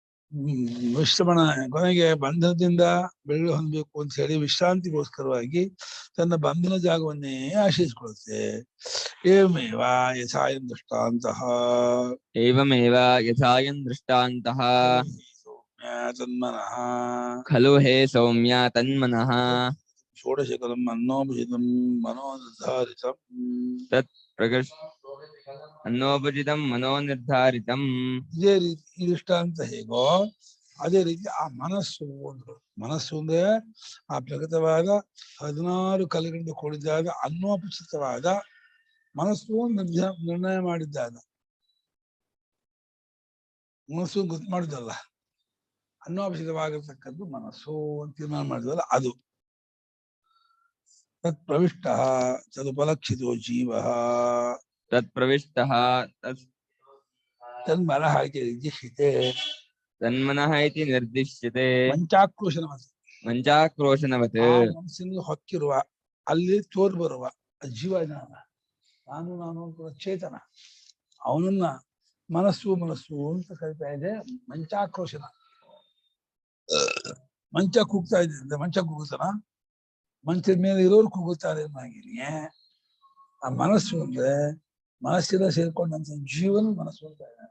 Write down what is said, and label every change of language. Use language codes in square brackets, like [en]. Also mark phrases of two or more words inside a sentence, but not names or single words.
[kn] ವಿಶ್ರಮಣ ಕೊನೆಗೆ ಬಂಧನದಿಂದ ಬೆಳಗ್ಗೆ ಹೊಂದಬೇಕು ಅಂತ ಹೇಳಿ ವಿಶ್ರಾಂತಿಗೋಸ್ಕರವಾಗಿ ತನ್ನ ಬಂಧನ ಜಾಗವನ್ನೇ ಆಶ್ರಯಿಸಿಕೊಳ್ಳುತ್ತೆ. [sa] एवमेव यथायं दृष्टान्तः एवमेव यथायं दृष्टान्तः ತನ್ಮನಃ खलु हे सौम्य तन्मनः षोडशकलं अन्नोपचितं मनोनिर्धारितं तत् प्रकृष्ट अन्नोपचितं मनोनिर्धारितम्. [kn] ಇದೇ ರೀತಿ ಈ ದೃಷ್ಟಾಂತ ಹೇಗೋ ಅದೇ ರೀತಿ ಆ ಮನಸ್ಸು ಅಂದ್ರು. ಮನಸ್ಸು ಅಂದ್ರೆ ಆ ಪ್ರಗತವಾದ 16 ಕಲೆಗಳಿಂದ ಕೂಡಿದ್ದಾದ ಅನ್ನೋಪಚಿತವಾದ ಮನಸ್ಸು ನಿರ್ಣಯ ಮಾಡಿದ್ದಾದ ಮನಸ್ಸು ಗೊತ್ತು ಮಾಡಿದಲ್ಲ, ಅನ್ನೋಪಚಿತವಾಗಿರ್ತಕ್ಕದ್ದು ಮನಸ್ಸು ಅಂತ ತೀರ್ಮಾನ ಮಾಡಿದಲ್ಲ ಅದು. [sa] तत् प्रविष्ट तदुपलक्षितो जीव तत्प्रविष्टः तन्मनः इति निर्दिश्यते. तन्मनः इति निर्दिश्यते ಮಂಚಾಕ್ರೋಶನವತ್ मञ्चाक्रोशनवत्. [kn] ಮನಸ್ಸಿನಲ್ಲಿ ಹೊಕ್ಕಿರುವ ಅಲ್ಲಿ ತೋರ್ ಬರುವ ಜೀವ ನಾನು ಅಂತ ಚೇತನ, ಅವನನ್ನ ಮನಸ್ಸು ಅಂತ ಕರಿತಾ ಇದೆ. ಮಂಚಾಕ್ರೋಶನ, ಮಂಚ ಕೂಗ್ತಾ ಇದೆ, ಮಂಚ ಕೂಗುತ್ತಾನ, ಮಂಚದ ಮೇಲೆ ಇರೋರು ಕೂಗುತ್ತಾರೆ ಹಾಗೇನೆ ಆ ಮನಸ್ಸು ಅಂದ್ರೆ ಮನಸ್ಸಿನ ಸೇರ್ಕೊಂಡಂತ ಜೀವನ ಮನಸ್ಸು ಅಂತ ಇದ್ದಾರೆ.